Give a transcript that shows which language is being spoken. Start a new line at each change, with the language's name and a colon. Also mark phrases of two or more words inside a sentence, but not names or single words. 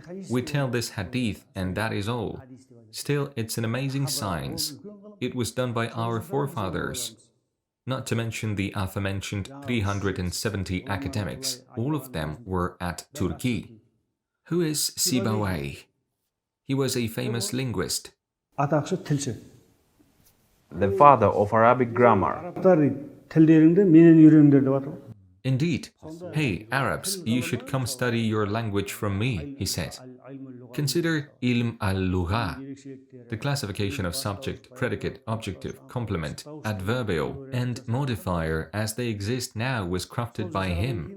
English: We tell this hadith and that is all. Still, it's an amazing science. It was done by our forefathers. Not to mention the aforementioned 370 academics, all of them were at Turkey. Who is Sibawayh? He was a famous linguist.
Kazakh: Атақшы тілші.
English: The father of Arabic grammar.
Kazakh: Тілдеріңді менен үйреніңдер деп атыр.
English: Indeed. Hey, Arabs, you should come study your language from me, he said. Consider
Arabic: علم اللغة,
English: the classification of subject, predicate, objective, complement, adverbial, and modifier as they exist now was crafted by him.